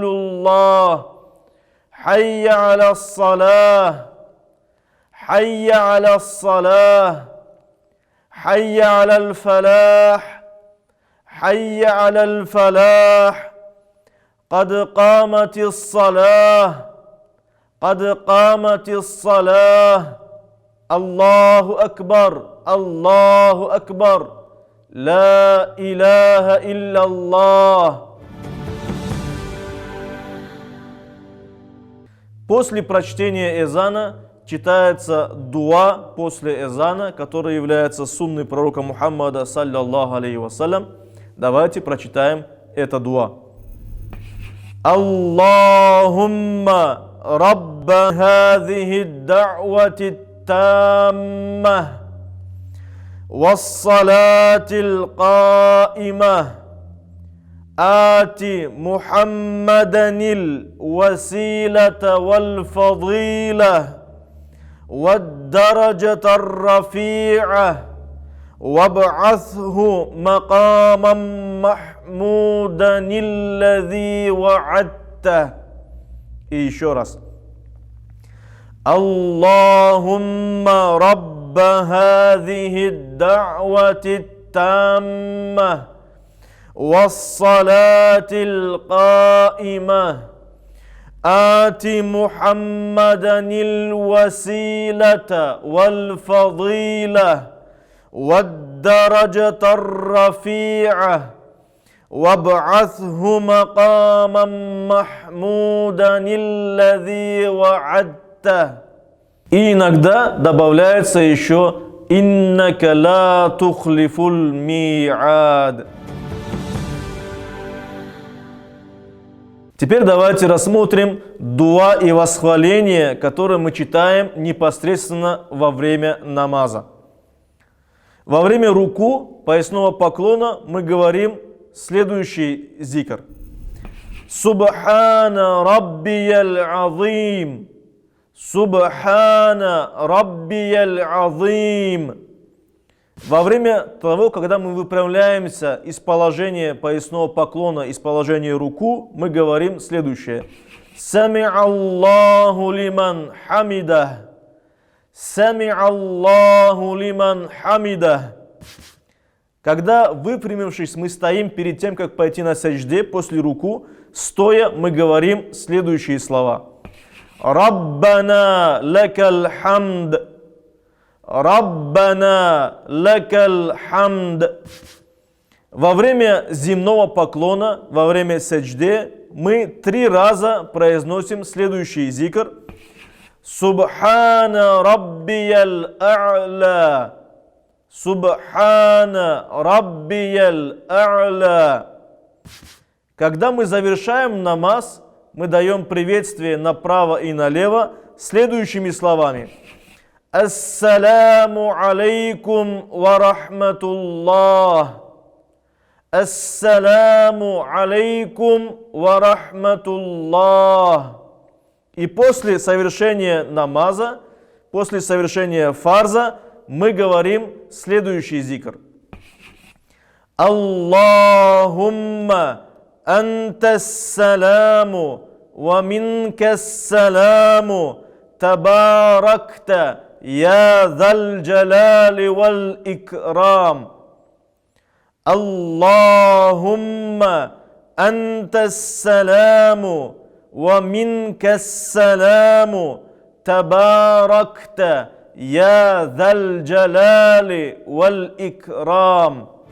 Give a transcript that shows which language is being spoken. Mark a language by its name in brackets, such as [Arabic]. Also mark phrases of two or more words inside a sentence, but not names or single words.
[Arabic] الله حي على الصلاة حي على الصلاة حي على الفلاح حي على الفلاح قد قامت الصلاة قد قامت الصلاة الله أكبر الله أكبر لا إله إلا الله. [Russian] После прочтения эзана читается дуа после эзана, который является сунной пророка Мухаммада, [Arabic] صلى الله عليه وسلم. [Russian] Давайте прочитаем это дуа. [Arabic] اللهم رب هذه الدعوة التامة والصلاة القائمة آت محمدا الوسيلة والفضيلة والدرجة الرفيعة وابعثه مقاما محمودا الذي وعدته. [Russian] И еще раз. [Arabic] اللهم رب هذه الدعوة التامة والصلاة القائمة آت محمدا الوسيلة والفضيلة والدرجة الرفيعة وابعثه مقاما محمودا الذي وعدته. [Russian] И иногда добавляется еще [Arabic] «إنك لا تخلف الميعاد». [Russian] Теперь давайте рассмотрим дуа и восхваление, которое мы читаем непосредственно во время намаза. Во время руку, поясного поклона, мы говорим следующий зикр. [Arabic] سبحان ربي العظيم. سبحان ربي العظيم. [Russian] Во время того, когда мы выпрямляемся из положения поясного поклона, из положения руку, мы говорим следующее. [Arabic] سمع الله لمن حمده. سمع الله لمن حمده. [Russian] Когда, выпрямившись, мы стоим перед тем, как пойти на саджде, после руку, стоя, мы говорим следующие слова. [Arabic] ربنا لك الحمد. ربنا لك الحمد. [Russian] Во время земного поклона, во время саджде, мы 3 раза произносим следующий зикр. [Arabic] سبحان ربي الأعلى. سبحان ربي الأعلى. [Russian] Когда мы завершаем намаз, мы даем приветствие направо и налево следующими словами. [Arabic] السلام عليكم ورحمة الله. السلام عليكم ورحمة الله. [Russian] И после совершения намаза, после совершения фарза, мы говорим следующий зикр. [Arabic] اللهم أنت السلام ومنك السلام تباركت يا ذا الجلال والإكرام. اللهم أنت السلام ومنك السلام تباركت يا ذا الجلال والإكرام.